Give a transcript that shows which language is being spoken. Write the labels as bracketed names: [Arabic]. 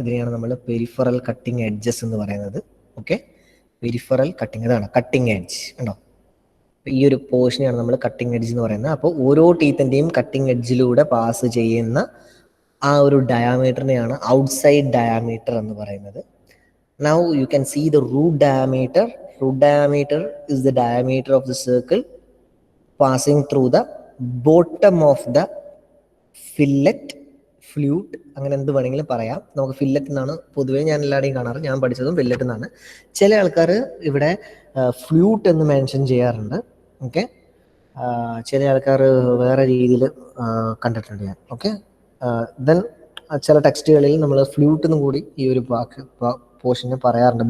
[Malayalam] ഇതിനെയാണ് നമ്മൾ peripheral cutting edges എന്ന് പറയുന്നത്. ഓക്കെ, പെരിഫറൽ കട്ടിങ്, ഇതാണ് കട്ടിങ് എഡ്ജ് ഉണ്ടോ. ഈ ഒരു പോർഷനെയാണ് നമ്മൾ കട്ടിങ് എഡ്ജ് എന്ന് പറയുന്നത്. അപ്പോൾ ഓരോ ടീത്തിൻ്റെയും കട്ടിങ് എഡ്ജിലൂടെ പാസ് ചെയ്യുന്ന ആ ഒരു ഡയാമീറ്ററിനെയാണ് ഔട്ട്സൈഡ് ഡയാമീറ്റർ എന്ന് പറയുന്നത്. [English] Now you can see the root diameter. Root diameter is the diameter of the circle passing through the bottom of the fillet, flute, [Malayalam] അങ്ങനെ എന്ത് വേണമെങ്കിലും പറയാം. നമുക്ക് ഫില്ലറ്റ് എന്നാണ് പൊതുവേ ഞാൻ എല്ലാവരുടെയും കാണാറ്. ഞാൻ പഠിച്ചതും ഫില്ലറ്റ് എന്നാണ്. ചില ആൾക്കാർ ഇവിടെ ഫ്ലൂട്ട് എന്ന് മെൻഷൻ ചെയ്യാറുണ്ട്. ഓക്കെ, ചില ആൾക്കാർ വേറെ രീതിയിൽ കണ്ടിട്ടുണ്ട് ഞാൻ. ഓക്കെ, ദെൻ ചില ടെക്സ്റ്റുകളിൽ നമ്മൾ ഫ്ലൂട്ട് എന്നും കൂടി ഈ ഒരു പോർഷന് പറയാറുണ്ട്.